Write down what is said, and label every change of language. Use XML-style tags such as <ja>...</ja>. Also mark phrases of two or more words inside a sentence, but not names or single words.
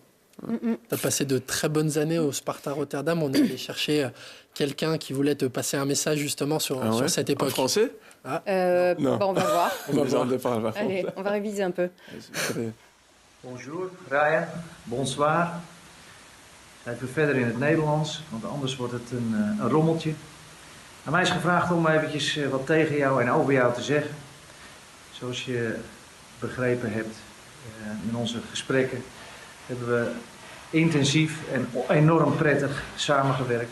<fr>Tu as passé de très bonnes années au Sparta Rotterdam. On est allé chercher quelqu'un qui voulait te passer un message justement sur cette En époque. français? Non. On va voir. Allez, Allez, on va réviser un peu. Bonjour, Ryan. Bonsoir.</fr> <nl>Even verder in het Nederlands, want anders wordt het een rommeltje. Aan mij is gevraagd om eventjes wat tegen jou en over jou te zeggen. Zoals je begrepen hebt in onze gesprekken hebben we intensief en enorm prettig samengewerkt.</nl>